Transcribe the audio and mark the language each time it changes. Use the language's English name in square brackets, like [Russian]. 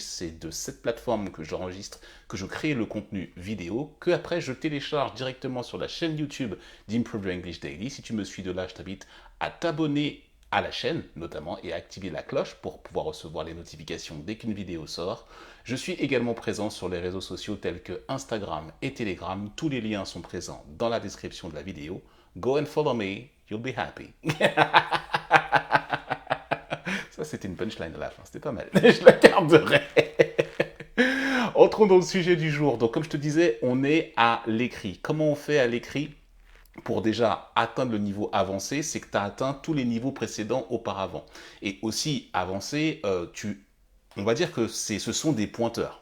[French] C'est de cette plateforme que j'enregistre, que je crée le contenu vidéo, que après je télécharge directement sur la chaîne YouTube d'Improve Your English Daily. Si tu me suis de là, je t'invite à t'abonner à la chaîne notamment et à activer la cloche pour pouvoir recevoir les notifications dès qu'une vidéo sort. Je suis également présent sur les réseaux sociaux tels que Instagram et Telegram. Tous les liens sont présents dans la description de la vidéo. [English] Go and follow me, you'll be happy. [French] Ça, c'était une punchline à la fin, c'était pas mal. Je la garderai. Entrons dans le sujet du jour. Donc, comme je te disais, on est à l'écrit. Comment on fait à l'écrit pour déjà atteindre le niveau avancé? C'est que tu as atteint tous les niveaux précédents auparavant. Et aussi avancé, on va dire que ce sont des pointeurs.